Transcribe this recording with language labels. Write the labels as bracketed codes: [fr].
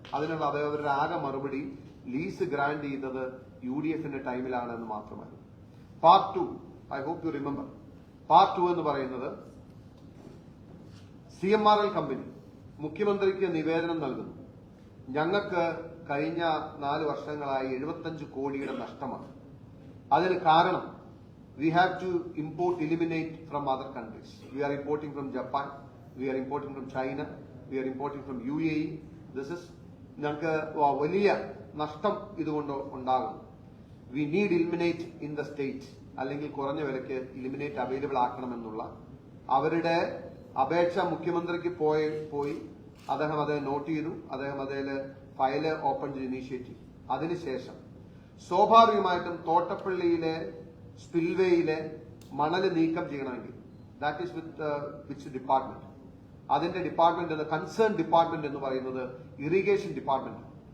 [ml] അതിനുള്ള അവരുടെ ആകെ മറുപടി ലീസ് ഗ്രാന്റ് ചെയ്തത് UDFന്റെ ടൈമിലാണെന്ന് മാത്രമാണ്. Part 2, [en] I hope you remember. [ml] Part 2 എന്ന് പറയുന്നത് CMRL കമ്പനി മുഖ്യമന്ത്രിക്ക് നിവേദനം നൽകുന്നു. ഞങ്ങൾക്ക് കഴിഞ്ഞ 4 വർഷങ്ങളായി 75 കോടിയുടെ നഷ്ടമാണ്. അതിന് കാരണം [en] we have to eliminate from other countries. We are importing from Japan, we are importing from China, we are importing from UAE. [ml] ഞങ്ങൾക്ക് വലിയ നഷ്ടം ഇതുകൊണ്ട് ഉണ്ടാകും. [en] We need eliminate in the state, [ml] അല്ലെങ്കിൽ കുറഞ്ഞ വിലയ്ക്ക് eliminate അവൈലബിൾ ആക്കണമെന്നുള്ള അവരുടെ അപേക്ഷ മുഖ്യമന്ത്രിക്ക് പോയി അദ്ദേഹം അത് നോട്ട് ചെയ്തു. അദ്ദേഹം അതിൽ ഫയല് ഓപ്പൺ ചെയ്ത് ഇനീഷ്യേറ്റ് ചെയ്തു. അതിനുശേഷം സ്വാഭാവികമായിട്ടും തോട്ടപ്പള്ളിയിലെ സ്പിൽവേയിലെ മണല് നീക്കം ചെയ്യണമെങ്കിൽ [en] that is which department, [ml] അതിന്റെ ഡിപ്പാർട്ട്മെന്റ് കൺസേൺ ഡിപ്പാർട്ട്മെന്റ് എന്ന് പറയുന്നത് ഇറിഗേഷൻ ഡിപ്പാർട്ട്മെന്റ്.